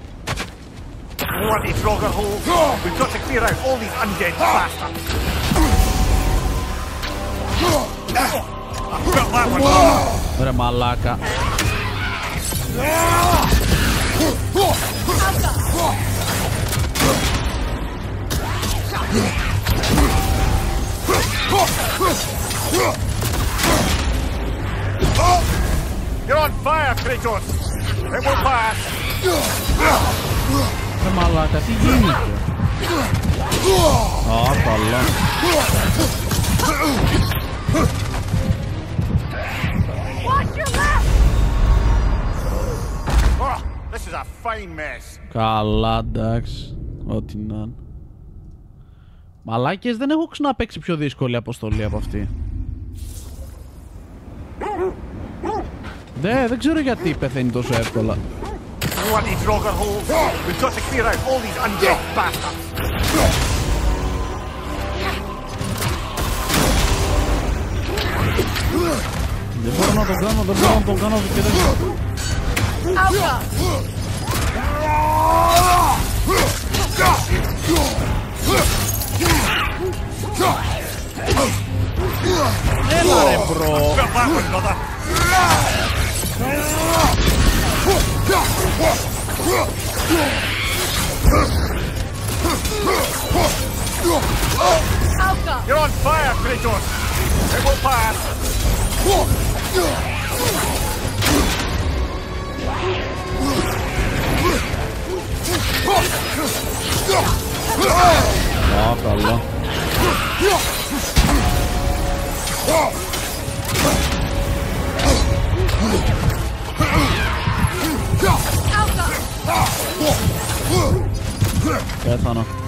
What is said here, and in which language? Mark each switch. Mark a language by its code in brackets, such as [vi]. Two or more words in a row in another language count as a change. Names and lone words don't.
[el] Ρε μαλάκα. [en] You're on fire, Kratos. It will pass. [el] Ρε μαλάκα, τι γίνεται. Α, καλά. [en] Watch your left. Oh, this is a fine mess. [el] Καλά, εντάξει. Ό,τι να είναι. Μαλάκες, δεν έχω ξαναπαίξει πιο δύσκολη αποστολή από αυτή. Δεν ξέρω γιατί πεθαίνει τόσο εύκολα. Δεν μπορώ να τον κάνω, δεν μπορώ να τον κάνω και δεν μπορώ. Έλα ρε μπρο. [en] You're on fire, Kratos. It will pass. [el] Α, καλά. Πέθανα.